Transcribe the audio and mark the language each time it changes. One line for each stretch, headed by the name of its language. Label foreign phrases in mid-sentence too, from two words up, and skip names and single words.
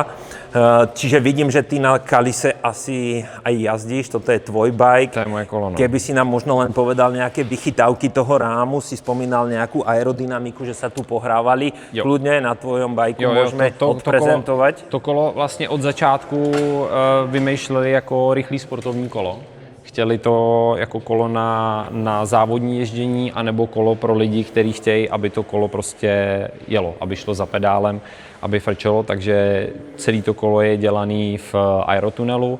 Slovak: Čiže vidím, že ty na Kalise asi aj jazdíš, toto je tvoj bike.
Czech: To je moje kolo, no.
Slovak: Keby si nám možno len povedal nejaké vychytávky toho rámu, si spomínal nejakú aerodynamiku, že sa tu pohrávali.
Czech: Jo.
Slovak: Kľudne na tvojom bajku môžeme odprezentovať.
Czech: To kolo vlastně od začátku vymýšleli jako rychlý sportovní kolo. Chtěli to jako kolo na závodní ježdění, anebo kolo pro lidi, kteří chtějí, aby to kolo prostě jelo, aby šlo za pedálem, aby frčelo, takže celé to kolo je dělané v aerotunelu.